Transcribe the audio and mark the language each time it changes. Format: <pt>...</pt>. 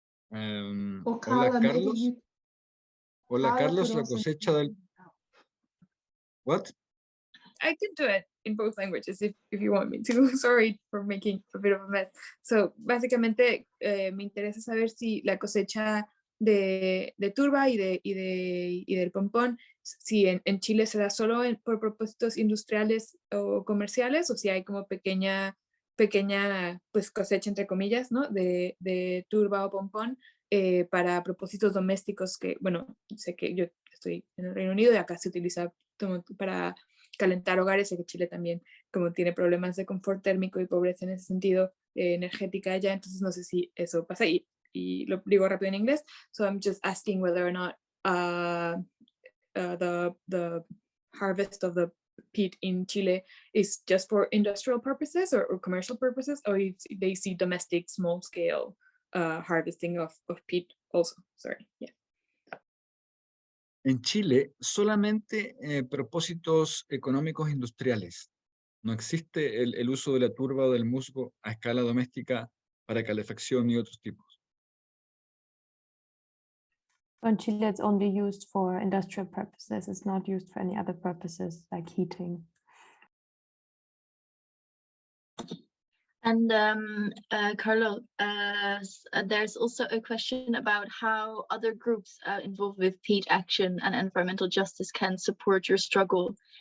<es>Hola Carlos. Hola Carlos, la cosecha del...</es> <en>What? I can do it in both languages if you want me to. Sorry for making a bit of a mess.</en> <es>So, básicamente me interesa saber si la cosecha de turba y del pompón, si en Chile se da solo por propósitos industriales o comerciales, o si hay como pequeña pues cosecha entre comillas, ¿no? de turba o pompón para propósitos domésticos, que bueno, sé que yo estoy en el Reino Unido y acá se utiliza para calentar hogares, sé que Chile también como tiene problemas de confort térmico y pobreza en ese sentido energética allá, entonces no sé si eso pasa y lo digo rápido en inglés.</es> <en>So I'm just asking whether or not the harvest of the peat in Chile is just for industrial purposes or commercial purposes, or if they see domestic small scale harvesting of peat also. Sorry, yeah.</en> <es>En Chile solamente propósitos económicos industriales. No existe el uso de la turba o del musgo a escala doméstica para calefacción y otros tipos.</es> <en>In Chile, it's only used for industrial purposes. It's not used for any other purposes like heating. And Carlo, there's also a question about how other groups involved with peat action and environmental justice can support your struggle.</en>